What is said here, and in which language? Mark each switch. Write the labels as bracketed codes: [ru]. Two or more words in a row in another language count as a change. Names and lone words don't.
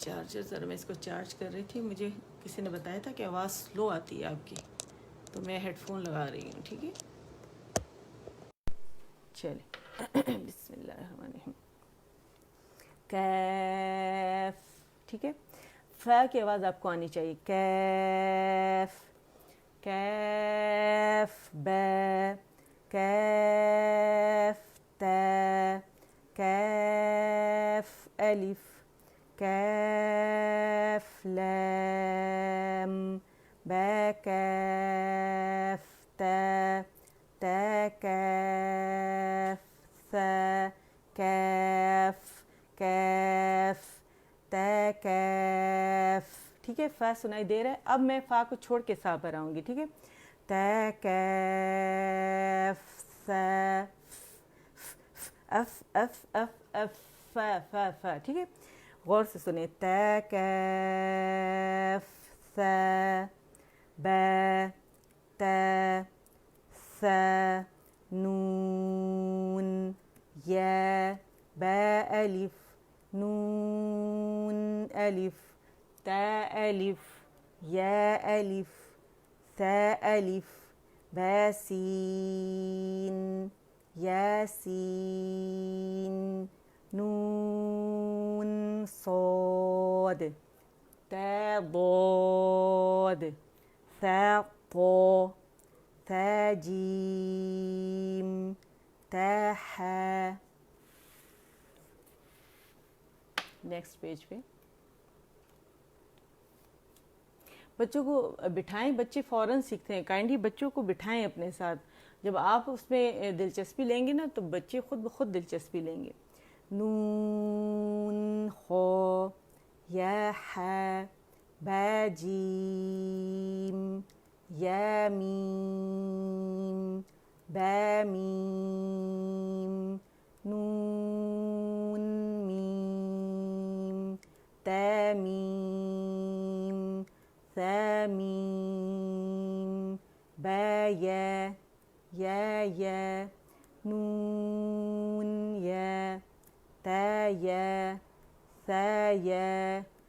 [ur] چارجر ذرا میں اس کو چارج کر رہی تھی، مجھے کسی نے بتایا تھا کہ آواز سلو آتی ہے آپ کی، تو میں ہیڈ فون لگا رہی ہوں. ٹھیک ہے چلے [ar] بسم اللہ الرحمن الرحیم. [ur] کیف. ٹھیک ہے، فا کی آواز آپ کو آنی چاہیے. کیف کیف با کیف تا کیف الف کیف لام با کیف تا تا کیف ثا کیف کیف تا کیف. ٹھیک ہے، فا سنائی دے رہا ہے. اب میں فا کو چھوڑ کے سا پر آؤں گی. ٹھیک ہے، تا کیف سا اف اف اف اف فا فا فا. ٹھیک ہے، غور سے سنیں. تا کیف سا با تا سا نون یا با الف نون الف تا الف یا الف ثا الف با سین یا سین نون صاد تا ضاد ثا طا تا جیم تا حا. نیکسٹ پیج پہ بچوں کو بٹھائیں. بچے فوراً سیکھتے ہیں. کائنڈلی بچوں کو بٹھائیں اپنے ساتھ. جب آپ اس میں دلچسپی لیں گے نا تو بچے خود بخود دلچسپی لیں گے. نون خا یا حا با جیم یا میم با میم نون میم تا میم ثا میم با یا یا نون یا تا یا ثا یا